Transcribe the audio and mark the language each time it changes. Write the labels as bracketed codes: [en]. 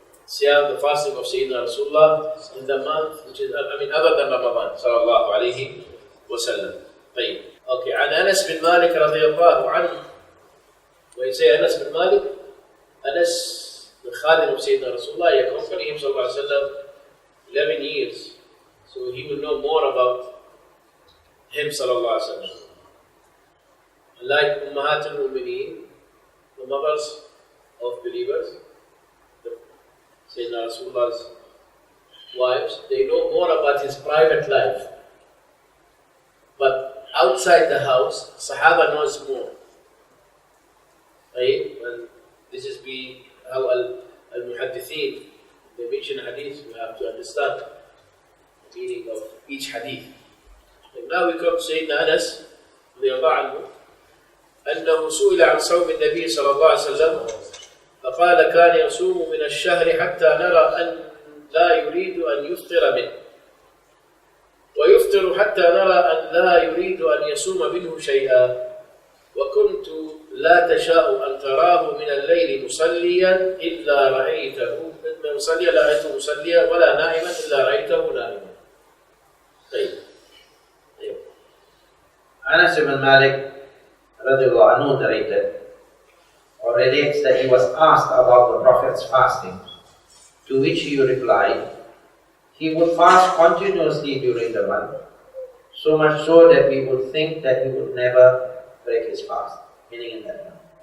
[en] Siyam, the fasting of Sayyidina Rasulullah in the month, which is, other than Ramadan, sallallahu alayhi wa sallam. [ar] Okay, عن أنس بن مالك رضي الله عنه. [en] When you say Anas bin Malik, Anas, the Khadim of Sayyidina Rasulullah, he accompanied him sallallahu alayhi wa sallam 11 years. So he will know more about him sallallahu alayhi wa sallam. Like Ummahat al-Mu'mineen, the mothers of believers, Sayyidina Rasulullah's wives, they know more about his private life. But outside the house, Sahaba knows more. Right? And this is how Al-Muhaddithin, they mention hadith, we have to understand the meaning of each hadith. And now we come to Sayyidina Anas, [ar] رضي الله عنه, أنه سئل عن صوم النبي صلى الله عليه وسلم فقال كان يصوم من الشهر حتى نرى أن لا يريد أن يفطر منه ويفطر حتى نرى أن لا يريد أن يصوم منه شيئا وكنت لا تشاء أن تراه من الليل مصليا إلا رأيته مصليا لا رأيته مصليا ولا نائما إلا رأيته نائما. طيب. [en] Anas ibn Malik radiallahu anhu narrated or relates that he was asked about the Prophet's fasting, to which he replied, he would fast continuously during the month, so much so that we would think that he would never break his fast, meaning in that month.